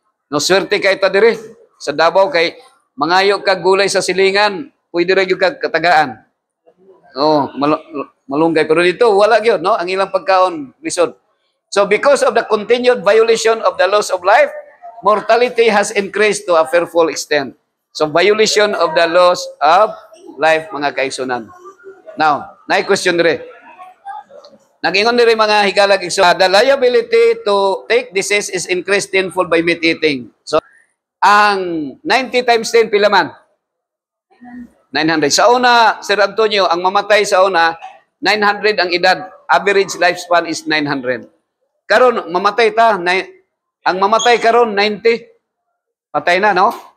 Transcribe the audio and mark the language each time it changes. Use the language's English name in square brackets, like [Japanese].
[Cebuano] No, swerte kay ta dire sa Davao kay mangayo kag gulay sa silingan, pwede ra gyud kag katagaan. Oh, malunggay pero dito wala gyud, no? Ang ilang pagkaon lisod. [English] So because of the continued violation of the laws of life, mortality has increased to a fearful extent. So violation of the laws of life, [Cebuano] mga kaigsunan. [English] Now, [Cebuano] naay question dire. Nag-ingon dire mga higalag igsoon, [English] the liability to take disease is increased tenfold by meat eating. [Cebuano] So, ang 90 times 10 pila man? 900. Sa una, Sir Antonio, ang mamatay sa una, 900 ang edad. [English] Average lifespan is 900. [Cebuano] Karon mamatay ta, ang mamatay karon 90. Patay na, no?